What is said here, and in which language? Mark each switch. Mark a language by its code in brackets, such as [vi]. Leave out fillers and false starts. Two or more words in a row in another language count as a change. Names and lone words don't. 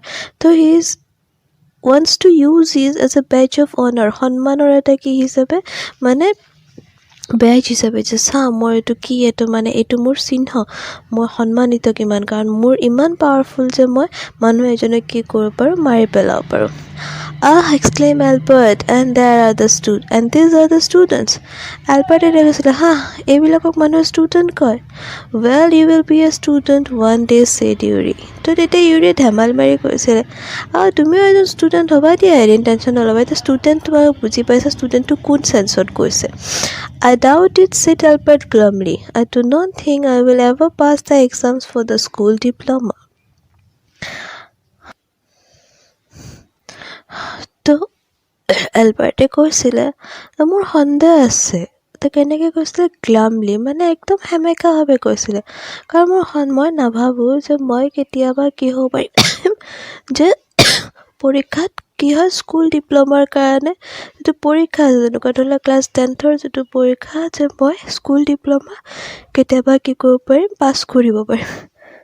[as] তো [en] he is wants to use his as a badge of honour, [as] সন্মানৰ এটা কি হিচাপে মানে বেজ হিচাপে, যে চা মই এইটো মোৰ চিহ্ন, মই সন্মানিত কিমান, কাৰণ মোৰ ইমান পাৱাৰফুল যে মই মানুহ এজনক কি কৰিব পাৰোঁ, মাৰি পেলাব পাৰোঁ। [en] exclaimed Albert, and these are the students. [as] Albert এটা কৈছিলে, এইবিলাকক মানুহে ষ্টুডেণ্ট কয়। [en] Well, you will be a student one day, said Yuri. [as] তো তেতিয়া ইউৰিয়ে ধেমাল মাৰি কৈছিলে, তুমিও এজন ষ্টুডেণ্ট হ'বা দিয়া এদিন, টেনশ্যন নল'বা। এতিয়া ষ্টুডেণ্ট তোমাক বুজি পাইছা, ষ্টুডেণ্টটো কোন চেন্সত কৈছে। [en] I doubt it, said Albert glumly. I do not think I will ever pass the exams for the school diploma. [as] তো এলবাৰ্টে কৈছিলে, মোৰ সন্দেহ আছে। তো কেনেকৈ কৈছিলে, গ্লামলি, মানে একদম সেমেকাভাৱে কৈছিলে, কাৰণ মই নাভাবোঁ যে মই কেতিয়াবা কি হ'ব পাৰিম যে পৰীক্ষাত কি হয়, [en] school diplomaৰ [as] কাৰণে যিটো পৰীক্ষা আছে, যেনেকুৱা ধৰি লওক ক্লাছ 10ৰ যিটো পৰীক্ষা, যে মই [en] school diploma [as] কেতিয়াবা কি কৰিব পাৰিম, পাছ কৰিব পাৰিম।